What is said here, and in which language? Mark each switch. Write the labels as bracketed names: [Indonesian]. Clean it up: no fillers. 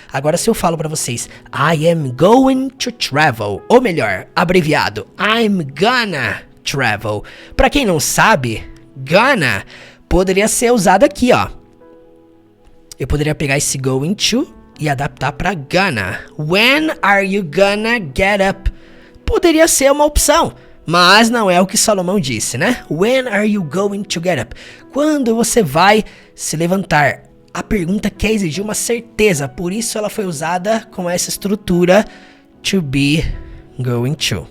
[Portuguese] Agora se eu falo pra vocês, [English] I am going to travel, [Portuguese] ou melhor, abreviado, [English] I'm gonna travel. [Portuguese] Pra quem não sabe, gonna poderia ser usado aqui, ó. Eu poderia pegar esse going to e adaptar pra gonna. [English] When are you gonna get up? [Portuguese] Poderia ser uma opção, mas não é o que Salomão disse, né? [English] When are you going to get up? [Portuguese] Quando você vai se levantar? a pergunta quer exigir uma certeza, por isso ela foi usada com essa estrutura to be, going to.